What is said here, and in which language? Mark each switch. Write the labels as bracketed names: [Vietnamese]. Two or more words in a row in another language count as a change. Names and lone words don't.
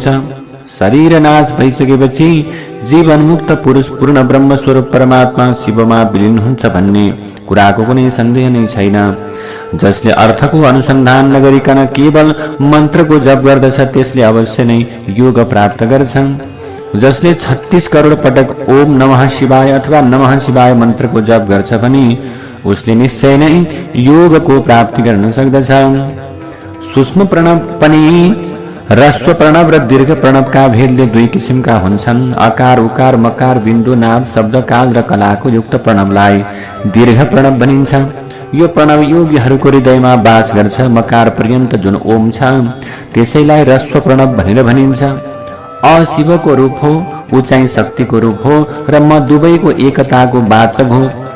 [Nepali] शरीर नाश भइसकेपछि जीवन मुक्त पुरुष पूर्ण ब्रह्म स्वरूप परमात्मा शिवमा विलीन हुन्छ भन्ने कुराको कुनै सन्देह नै छैन। जसले अर्थको अनुसन्धान नगरिकन केवल मन्त्रको जप गर्दछ त्यसले अवश्य नै योग प्राप्त गर्छ। जसले 36 करोड पटक [Sanskrit] ओम नमः शिवाय [Nepali] अथवा [Sanskrit] नमः शिवाय [Nepali] मन्त्रको जप गर्छ भने उसले निश्चय नै योगको प्राप्ति गर्न सक्दछ। सूक्ष्म प्रणव पनि ह्रस्व प्रणव र दीर्घ प्रणवका भेदले दुई किसिमका हुन्छन्। अकार उकार मकार बिन्दु नाद शब्द काल र कलाको युक्त प्रणवलाई दीर्घ प्रणव भनिन्छ। यो प्रणव योगीहरूको हृदयमा वास गर्छ। मकार पर्यन्त जुन ओम छ त्यसैलाई ह्रस्व प्रणव भनेर भनिन्छ। अ शिवको रूप हो, ऊ चाहिँ शक्तिको रूप हो र म दुवैको एकताको वाचक हो।